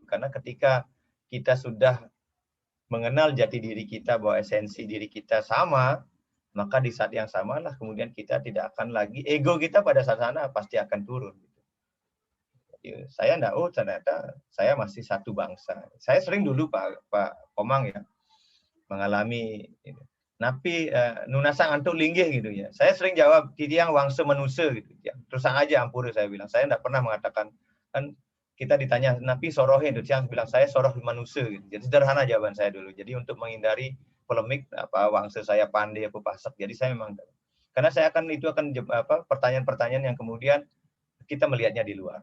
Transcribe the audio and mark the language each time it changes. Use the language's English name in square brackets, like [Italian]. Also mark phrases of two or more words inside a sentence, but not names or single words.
[Indonesian] Karena ketika kita sudah mengenal jati diri kita bahwa esensi diri kita sama, maka di saat yang sama lah kemudian kita tidak akan lagi, ego kita pada saat sana pasti akan turun. Jadi, saya enggak, oh ternyata saya masih satu bangsa. Saya sering dulu Pak Komang ya, mengalami ini. [Balinese] Napi nunasang antuk linggih [Indonesian] gitu ya. Saya sering jawab [Balinese] titiang wangsa manusia [Indonesian] gitu ya. Terus aja ampun saya bilang. Saya enggak pernah mengatakan, kan kita ditanya [Balinese] napi sorohin [Indonesian] itu yang bilang saya soroh manusia gitu. Jadi sederhana jawaban saya dulu. Jadi untuk menghindari polemik apa wangsa saya pandai apa pasak. Jadi saya memang karena saya akan pertanyaan-pertanyaan yang kemudian kita melihatnya di luar.